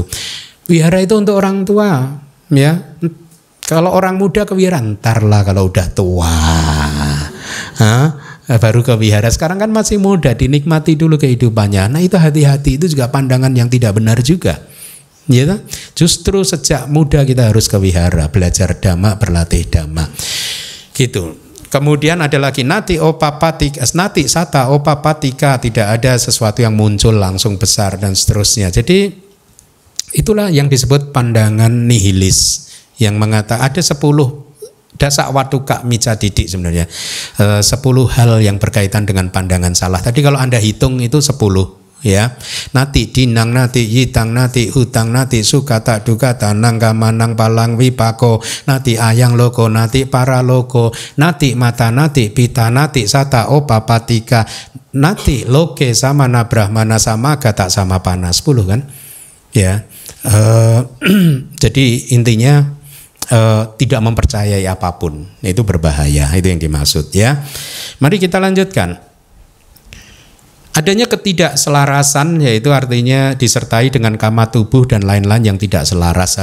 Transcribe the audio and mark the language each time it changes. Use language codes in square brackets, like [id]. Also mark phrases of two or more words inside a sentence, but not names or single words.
[id] Wihara itu untuk orang tua, ya. Kalau orang muda ke wihara, ntar lah kalau udah tua, baru ke wihara. Sekarang kan masih muda, dinikmati dulu kehidupannya. Nah itu hati-hati, itu juga pandangan yang tidak benar juga. Ya, justru sejak muda kita harus ke wihara, belajar dhamma, berlatih dhamma. Gitu. Kemudian ada lagi [pi] nati opapatika, nati sata opapatika, [id] tidak ada sesuatu yang muncul langsung besar dan seterusnya. Jadi itulah yang disebut pandangan nihilis, yang mengatakan ada 10 [pi] dasak watuka mica didik [id] sebenarnya. 10 hal yang berkaitan dengan pandangan salah. Tadi kalau Anda hitung itu 10. Ya, [pi] nati dinang, nati yitang, nati hutang, nati suka tak duka, tanang kamanang palang wipako, nati ayang loko, nati para loko, nati mata, nati pita, nati sata opapatika, nati loke sama na brahmana sama gata sama panas. 10 kan? [id] Ya, jadi intinya tidak mempercayai apapun, itu berbahaya, itu yang dimaksud ya. Mari kita lanjutkan. Adanya ketidakselarasan, yaitu artinya disertai dengan kama tubuh dan lain-lain yang tidak selaras.